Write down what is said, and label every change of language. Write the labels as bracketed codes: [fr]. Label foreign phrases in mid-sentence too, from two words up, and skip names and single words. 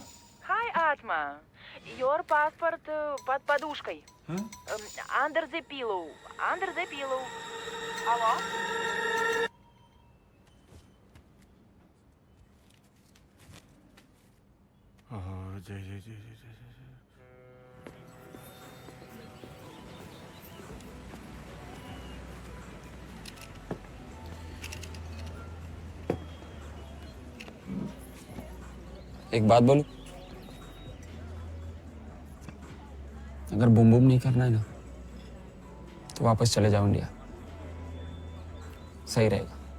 [en] Hi, Atma. Your passport [ru] под подушкой. [en] Under the pillow. Under the pillow. [ru] Алло? [hi] जय जय जय जय जय। एक बात बोलूं, अगर बूम बूम नहीं करना है ना तो वापस चले जाओ इंडिया, सही रहेगा।